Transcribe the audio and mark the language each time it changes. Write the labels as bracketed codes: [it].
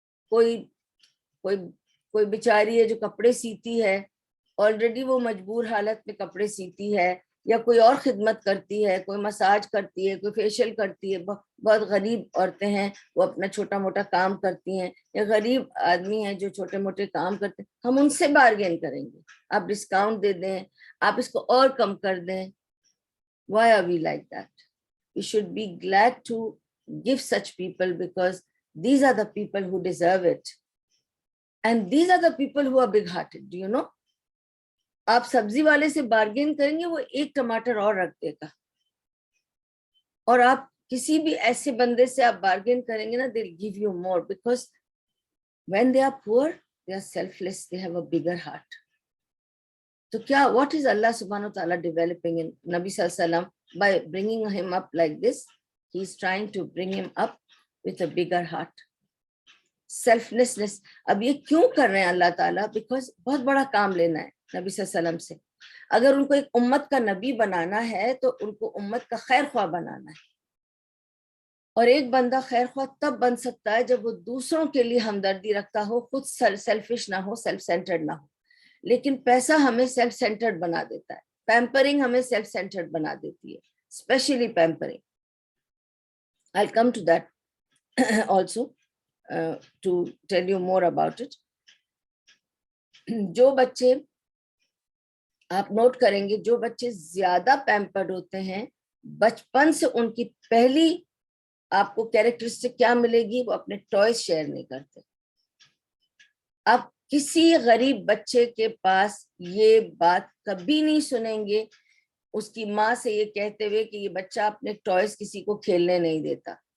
[ur] کوئی بیچاری ہے جو کپڑے سیتی ہے, آلریڈی وہ مجبور حالت میں کپڑے سیتی ہے, یا کوئی اور خدمت کرتی ہے, کوئی مساج کرتی ہے, کوئی فیشیل کرتی ہے, بہت غریب عورتیں ہیں وہ اپنا چھوٹا موٹا کام کرتی ہیں, یا غریب آدمی ہیں جو چھوٹے موٹے کام کرتے ہیں, ہم ان سے بارگین کریں گے. آپ ڈسکاؤنٹ دے دیں, آپ اس کو اور کم کر دیں. [en] Why are we like that? We should be glad to give such people because these are the people who deserve it. And these are the people who are big-hearted. Do you know? [ur] آپ سبزی والے سے bargain کریں گے, وہ ایک ٹماٹر اور رکھ دے گا. اور آپ کسی بھی ایسے بندے سے آپ بارگین کریں گے نا, [en] they'll give you more because when they are poor, they are selfless, they have a bigger heart. [ur] تو کیا [en] what is Allah subhanahu wa ta'ala developing in Nabi sallallahu alaihi wasallam by bringing him up like this? He is trying to bring him up with a bigger heart. Selflessness. [ur] اب یہ کیوں کر رہے ہیں اللہ تعالیٰ؟ Because بہت بڑا کام لینا ہے نبی صلی اللہ علیہ وسلم سے. اگر ان کو ایک امت کا نبی بنانا ہے تو ان کو امت کا خیر خواہ بنانا ہے. اور ایک بندہ خیر خواہ تب بن سکتا ہے جب وہ دوسروں کے لیے ہمدردی رکھتا ہو, خود سیلفش نہ ہو, سیلف سینٹرڈ نہ ہو. لیکن پیسہ ہمیں سیلف سینٹرڈ بنا دیتا ہے, پیمپرنگ ہمیں سیلف سینٹرڈ بنا دیتی ہے, especially pampering. [en] I'll come to that also to tell you more about it. [ur] جو بچے آپ نوٹ کریں گے, جو بچے زیادہ پیمپرڈ ہوتے ہیں, بچپن سے ان کی پہلی آپ کو کیریکٹرسٹک کیا ملے گی, وہ اپنے ٹوائز شیئر نہیں کرتے. آپ کسی غریب بچے کے پاس یہ بات کبھی نہیں سنیں گے اس کی ماں سے یہ کہتے ہوئے کہ یہ بچہ اپنے ٹوائز کسی کو کھیلنے نہیں دیتا.